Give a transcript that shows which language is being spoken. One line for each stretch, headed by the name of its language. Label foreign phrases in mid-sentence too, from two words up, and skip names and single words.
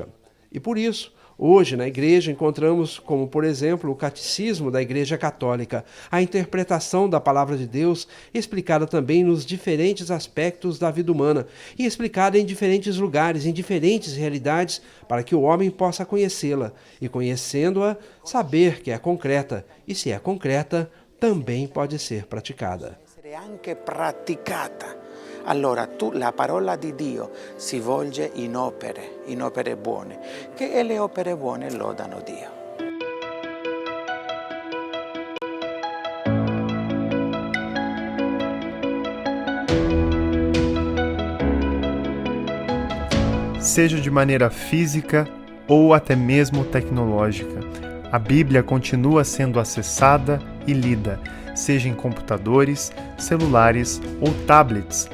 Portuguese: E por isso, hoje na igreja encontramos como, por exemplo, o Catecismo da Igreja Católica, a interpretação da palavra de Deus explicada também nos diferentes aspectos da vida humana e explicada em diferentes lugares, em diferentes realidades, para que o homem possa conhecê-la e, conhecendo-a, saber que é concreta e, se é concreta, também pode ser praticada.
Italian: Anche praticata. Allora la parola di Dio si volge in opere buone, che le opere buone lodano Dio.
Portuguese: Seja de maneira física ou até mesmo tecnológica, a Bíblia continua sendo acessada e lida, seja em computadores, celulares ou tablets.